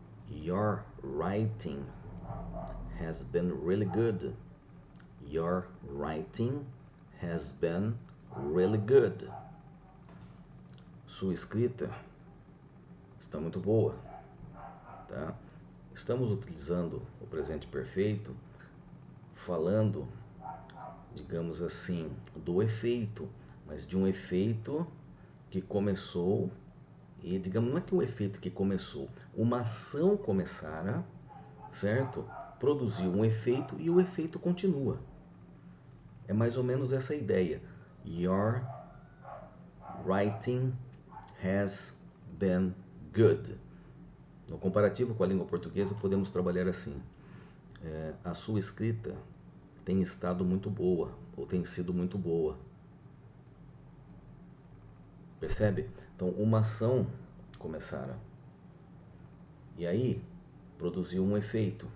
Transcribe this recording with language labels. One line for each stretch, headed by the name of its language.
English: Your writing has been really good. Your writing has been really good.
Portuguese: Sua escrita está muito boa, tá? Estamos utilizando o presente perfeito, falando, digamos assim, do efeito, mas de um efeito que começou e, digamos, não é que um efeito que começou, uma ação começara, certo? Produziu um efeito e o efeito continua. É mais ou menos essa ideia.
English: Your writing has been good.
Portuguese: No comparativo com a língua portuguesa, podemos trabalhar assim. A sua escrita tem estado muito boa, ou tem sido muito boa. Percebe? Então, uma ação começara. E aí, produziu um efeito.